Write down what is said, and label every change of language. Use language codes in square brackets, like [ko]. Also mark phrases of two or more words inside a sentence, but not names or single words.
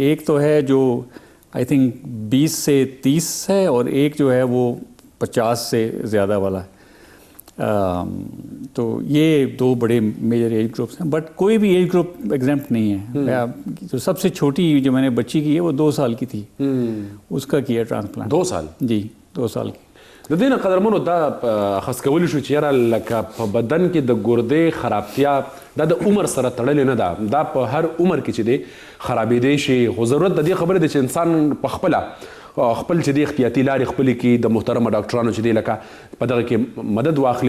[ur] ایک تو ہے جو [en] I think [ur] 20 سے 30 ہے، اور ایک جو ہے وہ 50 سے زیادہ والا ہے. تو یہ دو بڑے [en] major age groups [ur] ہیں، بٹ کوئی بھی [en] age group exempt [ur] نہیں ہے. جو سب سے چھوٹی جو میں نے بچی کی ہے وہ 2 سال کی تھی، اس کا کیا ٹرانسپلانٹ. 2 سال؟ جی 2 سال کی. [ps] د دې نه قدرمنو دا اخذ کولی شو چې یاره لکه په بدن کې د ګردې خرابتیا دا د عمر سره تړلې نه ده، دا په هر عمر کې چې دی خرابېدی شي. خو ضرورت د دې خبرې دی چې انسان په خپله خپل چې دی احتیاطي لارې خپلې کې د محترمه ډاکټرانو چې دی لکه په دغه کې مدد واخلي.